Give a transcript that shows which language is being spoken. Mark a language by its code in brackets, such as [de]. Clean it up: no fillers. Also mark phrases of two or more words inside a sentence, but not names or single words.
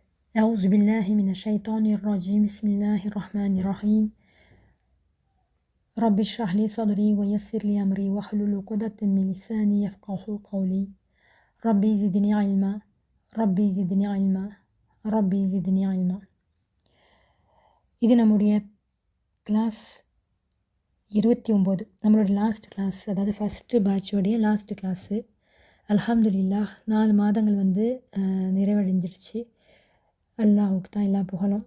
[ar] أعوذ بالله من الشيطان الرجيم بسم الله الرحمن الرحيم رب اشرح لي صدري ويسر لي أمري واحلل عقدة من لساني يفقهوا قولي ربي زدني علما ربي زدني علما ربي زدني علما. [ta] இது நம்முடைய கிளாஸ் 29, நம்மளோட [en] last class, [ta] அதாவது [en] first batch last class. [ta] அல்ஹம்துலில்லாஹ் 4 மாதங்கள் நிறைவடைஞ்சிருச்சு. அல்லாஹுக்கு தான் எல்லா புகழும்.